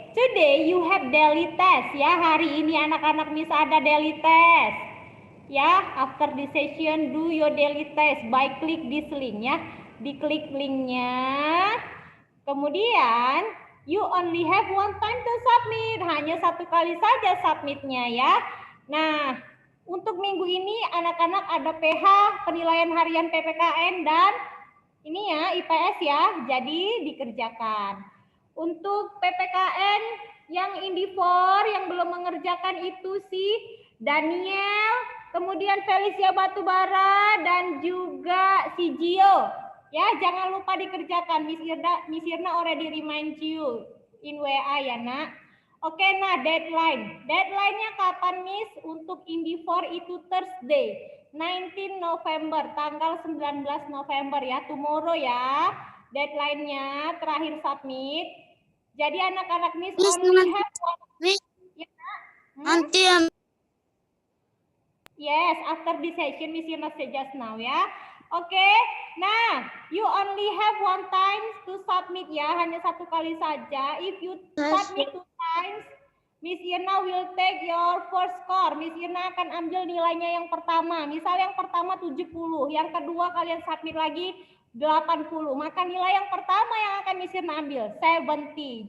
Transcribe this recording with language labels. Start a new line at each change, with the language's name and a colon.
English: Today you have daily test ya.
Indonesian: Hari ini anak-anak Miss ada daily test.
English: Ya, after this session do your daily test by click this link ya.
Indonesian: Diklik linknya. Kemudian
English: you only have one time to submit.
Indonesian: Hanya satu kali saja submitnya ya. Nah, untuk minggu ini anak-anak ada PH, penilaian harian PPKN dan ini ya IPS ya. Jadi dikerjakan. Untuk PPKN yang Indivor yang belum mengerjakan itu si Daniel, kemudian Felicia Batubara dan juga si Gio. Ya, jangan lupa dikerjakan.
English: Miss Irna already remind you in WA ya, Nak.
Indonesian: Oke, nah deadline. Deadline-nya kapan, Miss? Untuk Indivor itu Thursday, 19 November, tanggal 19 November ya, tomorrow ya. Deadline-nya terakhir submit. Jadi anak-anak
English: Miss only have one.
Indonesian: Ya, nanti
English: yes, after this session Miss Irna say just now ya. Oke, nah you only have one time to submit ya,
Indonesian: hanya satu kali saja.
English: If you submit two times, Miss Irna will take your first score.
Indonesian: Miss Irna akan ambil nilainya yang pertama. Misal yang pertama 70, yang kedua kalian submit lagi 80. Maka nilai yang pertama yang akan Miss Irna ambil 70.